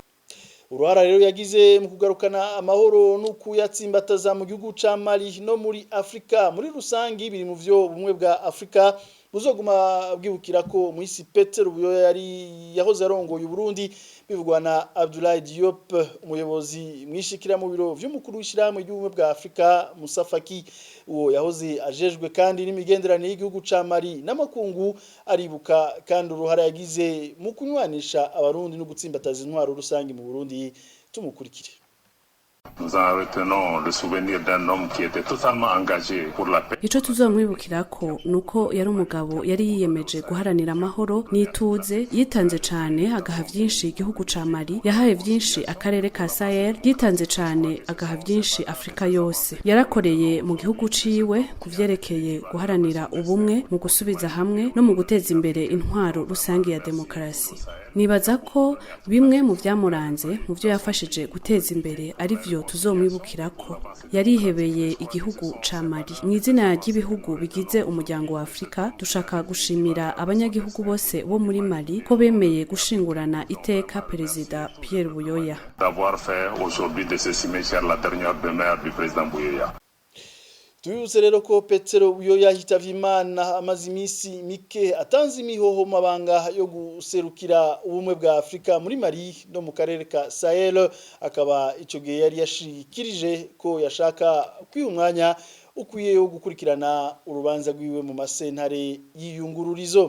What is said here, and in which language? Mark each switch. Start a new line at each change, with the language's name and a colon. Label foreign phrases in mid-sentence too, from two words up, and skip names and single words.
Rundi: Uruhara rero yagize mu kugarukana amahoro no kuyatsimbataza mu gihugu ca Mali no muri Afrika muri rusangi biri mu vyo bumwe bwa Afrika buzoguma bwibukira ko muhisi Petero Buyoya yahoze arongoye Burundi, bivugwa na Abdoulaye Diop, umuyobozi mwishikira mu biro vy'umukuru w'ishiramwe ry'ubumwe bwa Afrika Moussa Faki. Uwo yahoze ajejwe kandi n'imigenderanire y'igihugu ca Mali n'amakungu, aribuka kandi uruhara yagize mu kunywanisha abarundi no gutsimbataza intwaro rusangi mu Burundi. Tumukurikire.
French: Nous en retenons le souvenir d'un homme qui était totalement engagé pour la paix.
Rundi: Ico tuzomwibukirako nuko yari umugabo yari yiyemeje guharanira amahoro n'ituze, yitanze cane agaha vyinshi igihugu ca Mali, yahaye vyinshi akarere ka Sahel, yitanze cane agaha vyinshi Afrika yose. Yarakoreye mu gihugu ciwe kuvyerekeye guharanira ubumwe, mu gusubiza hamwe no mu guteza imbere intwaro rusangi ya demokarasi. Nibaza ko bimwe mu vyamuranze mu vyo yafashije guteza imbere ari vyo tuzomwibukirako. Yarihebeye igihugu ca Mali. Mw'izina ry'ibihugu bigize umuryango wa Afrika, dushaka gushimira abanyagihugu bose bo muri Mali ko bemeye gushingurana iteka Perezida Pierre Buyoya.
French: D'avoir fait aujourd'hui de ce cimetière la dernière demeure du président Buyoya.
Rundi: Tuyuze rero ko Petero Buyoya hitavye Imana amaze imisi mike atanze imihoho mabanga yo guserukira ubumwe bwa Afrika muri Mali no mu karere ka Sahel. Akaba ico gihe yari yashikirije ko yashaka kwiyumwanya ukwiye yo gukurikirana urubanza rwiwe mu masentare y'iyungururizo.